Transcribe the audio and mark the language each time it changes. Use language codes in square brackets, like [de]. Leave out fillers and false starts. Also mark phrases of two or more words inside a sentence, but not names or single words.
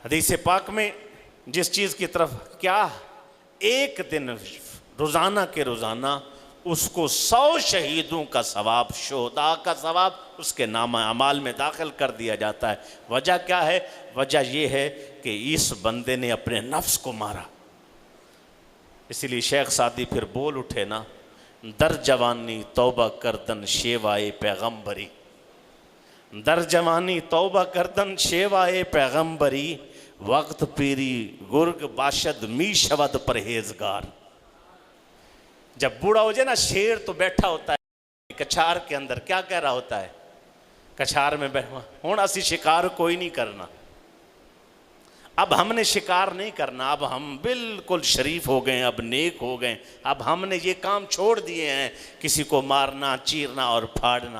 [ur] حدیث پاک میں جس چیز کی طرف کیا، ایک دن روزانہ کے روزانہ اس کو 100 شہیدوں کا ثواب، شہداء کا ثواب اس کے نامہ اعمال میں داخل کر دیا جاتا ہے۔ وجہ کیا ہے؟ وجہ یہ ہے کہ اس بندے نے اپنے نفس کو مارا۔ اسی لیے شیخ سعدی پھر بول اٹھے نا، [fa] در جوانی توبہ کردن شیوائے پیغمبری، در جوانی توبہ کردن شیوائے پیغمبری، وقت پیری گرگ باشد می شود پرہیزگار۔ [ur] جب بوڑھا ہو جائے نا، شیر تو بیٹھا ہوتا ہے کچھار کے اندر، کیا کہہ رہا ہوتا ہے؟ کچھار میں بیٹھا ہوں اسی شکار کوئی نہیں کرنا، اب ہم نے شکار نہیں کرنا، اب ہم بالکل شریف ہو گئے، اب نیک ہو گئے، اب ہم نے یہ کام چھوڑ دیے ہیں، کسی کو مارنا، چیرنا اور پھاڑنا۔